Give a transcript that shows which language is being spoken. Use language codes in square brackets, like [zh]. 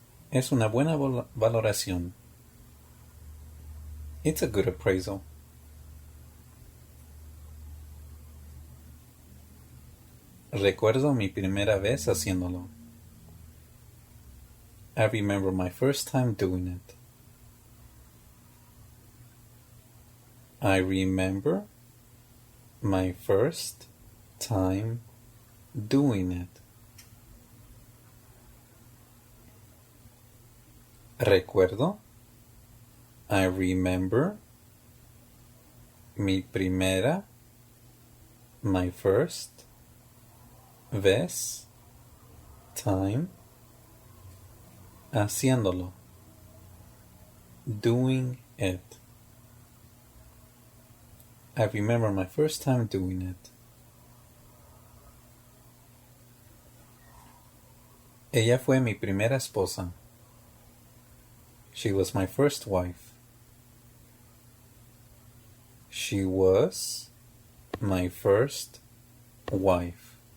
[es] Es una buena valoración. [en] It's a good appraisal. [es] Recuerdo mi primera vez haciéndolo. [en] I remember my first time doing it. I remember my first time doing it. [es] Recuerdo. [en] I remember. [es] Mi primera. [en] My first. [es] Vez. [en] Time. [es] Haciéndolo. [en] Doing it. I remember my first time doing it. [es] Ella fue mi primera esposa. [en] She was my first wife. She was my first wife.